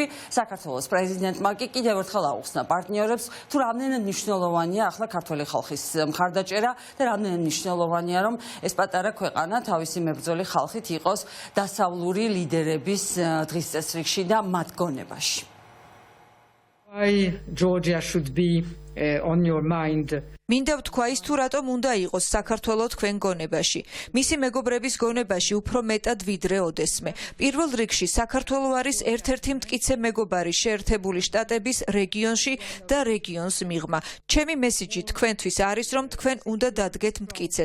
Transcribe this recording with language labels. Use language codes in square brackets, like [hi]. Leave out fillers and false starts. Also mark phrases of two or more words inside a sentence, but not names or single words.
[ka] საქართველოს პრეზიდენტმა კი კიდევ ერთხელ აუხსნა პარტნიორებს, თუ რამდენად მნიშვნელოვანია ახლა ქართველი ხალხის მხარდაჭერა და რამდენად მნიშვნელოვანია, რომ ეს პატარა ქვეყანა თავისი მებრძოლი ხალხით იყოს დასავლური ლიდერების დღის წესრიგში და მათ გონებაში. [en] Why Georgia should be on your mind? [ka] მინდა ვთქვა ის, თუ რატომ უნდა იყოს საქართველო თქვენ გონებაში. მისი მეგობრების გონებაში უფრო მეტად ვიდრე ოდესმე. პირველ რიგში საქართველო არის ერთ-ერთი მტკიცე მეგობარი შეერთებული შტატების რეგიონში და რეგიონს მიღმა. ჩემი მესიჯი თქვენთვის არის, რომ თქვენ უნდა დადგეთ მტკიცედ.